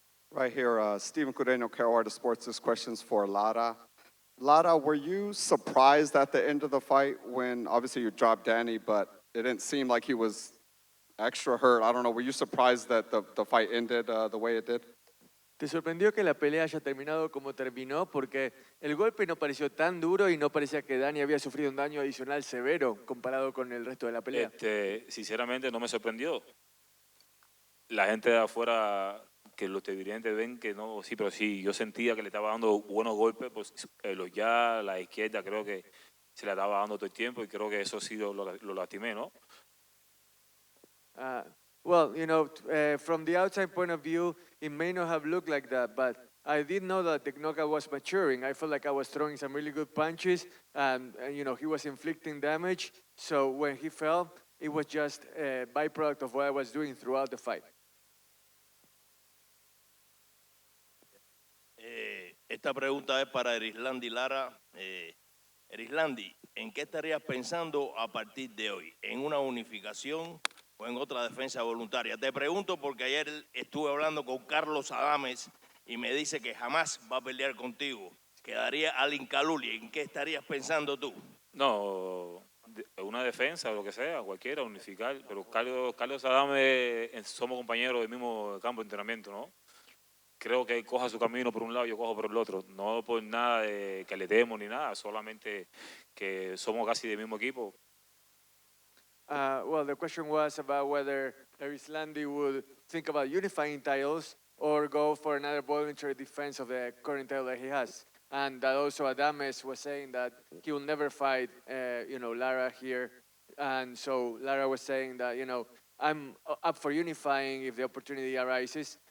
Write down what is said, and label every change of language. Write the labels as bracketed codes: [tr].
[en] Right here, Stephen Cudeno, Carolina Sports. This question's for Lara. Lara, were you surprised at the end of the fight when obviously you dropped Danny, but it didn't seem like he was extra hurt? I don't know. Were you surprised that the fight ended the way it did? [es] ¿Te sorprendió que la pelea haya terminado como terminó? Porque el golpe no pareció tan duro y no parecía que Danny había sufrido un daño adicional severo comparado con el resto de la pelea. Sinceramente no me sorprendió. La gente de afuera, que los televidentes ven que no, sí, pero sí, yo sentía que le estaba dando buenos golpes, pues ya la izquierda creo que se le estaba dando todo el tiempo y creo que eso sí lo lastimé, ¿no? [en] Well, from the outside point of view, it may not have looked like that, but I did know that the knockout was maturing. I felt like I was throwing some really good punches, and he was inflicting damage. So when he fell, it was just a byproduct of what I was doing throughout the fight. [es] Esta pregunta es para Erislandy Lara. Erislandy, ¿en qué estarías pensando a partir de hoy? ¿En una unificación o en otra defensa voluntaria? Te pregunto porque ayer estuve hablando con Carlos Adames y me dice que jamás va a pelear contigo. Quedaría al Incaluli. ¿En qué estarías pensando tú? No, una defensa, lo que sea, cualquiera, unificar. Pero Carlos Adames, somos compañeros del mismo campo de entrenamiento, ¿no? Creo que él coja su camino por un lado y yo cojo por el otro. No por nada de que le demos ni nada, solamente que somos casi del mismo equipo. [en] Well, the question was about whether Erislandy would think about unifying titles or go for another voluntary defense of the current title that he has. And that also Adames was saying that he will never fight, Lara here. And so Lara was saying that, I'm up for unifying if the opportunity arises.